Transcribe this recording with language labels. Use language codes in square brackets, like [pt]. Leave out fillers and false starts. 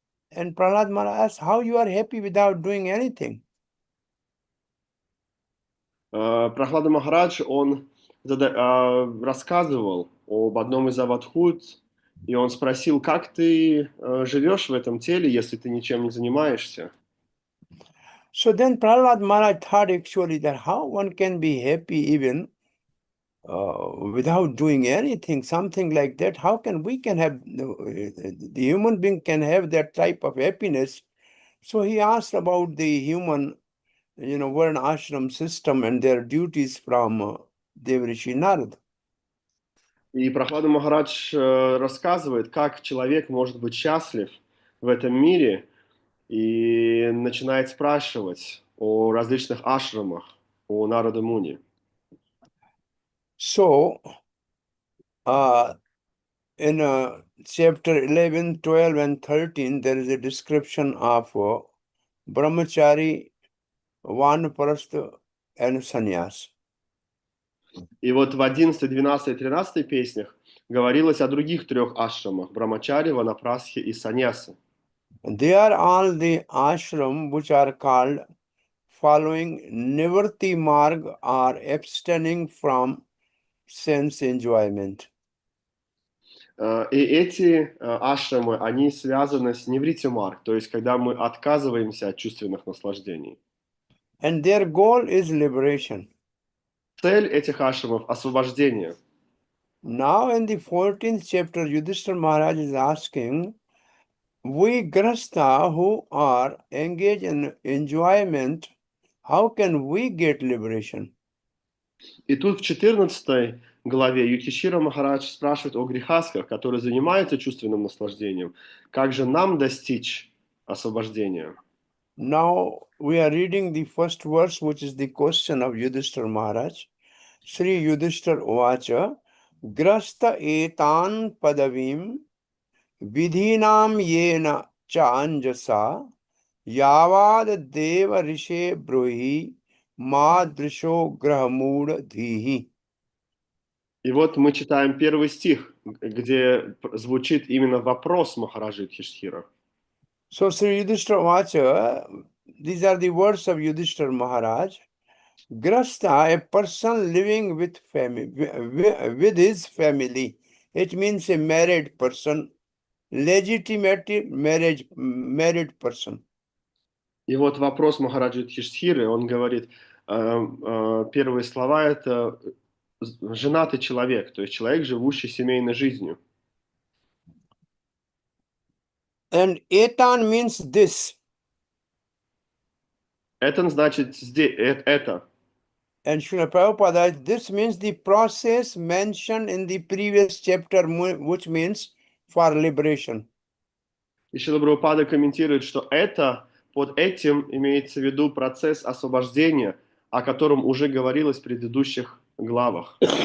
[en] And Prahlad Maharaj asked, how you are happy without doing anything? [ru] Прахлада Махарадж, он рассказывал об одном из авадхут, и он спросил, как ты живешь в этом теле, если ты ничем не занимаешься? [en] So then Prahlad Maharaj thought actually that how one can be happy even without doing anything, something like that. How can have, the human being can have that type of happiness? So he asked about the human, Varna ashram system and their duties from Devrishi Narada. [ru] И Прахлада Махарадж рассказывает, как человек может быть счастлив в этом мире, и начинает спрашивать о различных ашрамах, о Нарада Муни. [en] So, in chapter 11, 12, and 13, there is a description of brahmachari, vanaprastha, and sannyas. [ru] И вот в 11, 12 и 13 песнях говорилось о других 3 ашрамах – Брамачари, Ванапрастхи и Саньясы. [en] They are all the ashram which are called following Nivarti Marg or abstaining from sense enjoyment. [ru] И эти ашрамы, они связаны с невритимарк, то есть когда мы отказываемся от чувственных наслаждений. [en] And their goal is liberation. [ru] Цель этих ашрамов – освобождение. [en] Now in the 14th chapter, Yudhishthira Maharaj is asking, we Grasta who are engaged in enjoyment, how can we get liberation? [ru] И тут в 14 главе Юдхишthira Махарадж спрашивает о грехасках, которые занимаются чувственным наслаждением. Как же нам достичь освобождения? [en] Now we are reading the first verse, which is the question of Yudhishthira Maharaj. [sa] Sri Yudhishthira Uvacha, Grasta etan padavim vidhinam yena cha anjasa yavad deva rishe bruhi madrisho grahamud dhihi. [ru] И вот мы читаем первый стих, где звучит именно вопрос Махараджи Юдхишthira. [en] So Sri Yudhishthira Uvacha, these are the words of Yudhishthira Maharaj. Grasta, a person living with family, with his family. It means a married person, legitimate married person. [ru] И вот вопрос Махараджи Юдхишthиры, он говорит, первые слова это женатый человек, то есть человек, живущий семейной жизнью. [en] And etan means this. [ru] Это значит это. [en] And Srila Prabhupada, this means the process mentioned in the previous chapter, which means for liberation. [ru] И Шрила Прабхупада комментирует, что это, под этим имеется в виду процесс освобождения, о котором уже говорилось в предыдущих главах.